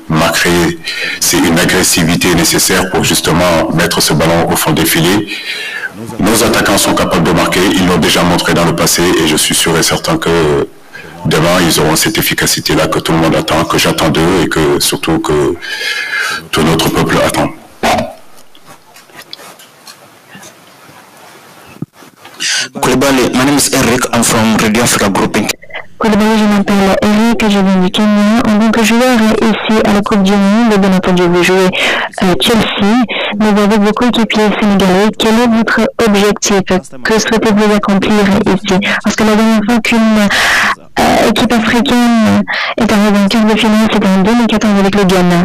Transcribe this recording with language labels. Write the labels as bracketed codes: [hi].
[fr] Marquer c'est une agressivité nécessaire pour justement mettre ce ballon au fond des filets. Nos attaquants sont capables de marquer, ils l'ont déjà montré dans le passé et je suis sûr et certain que demain ils auront cette efficacité-là que tout le monde attend, que j'attends d'eux et que surtout que tout notre peuple attend. [en] Koulibaly, my name is Eric, I'm from Radio Africa Grouping. [fr] Koulibaly, je m'appelle Eric, je viens du Kenya. En tant que joueur ici à la Coupe du Monde, bien entendu, vous jouez Chelsea, mais avec vos coéquipiers sénégalais, quel est votre objectif? Que souhaitez-vous accomplir ici? Parce que la dernière fois qu'une équipe africaine est arrivée en quart de finale, c'était en 2014 avec le Ghana.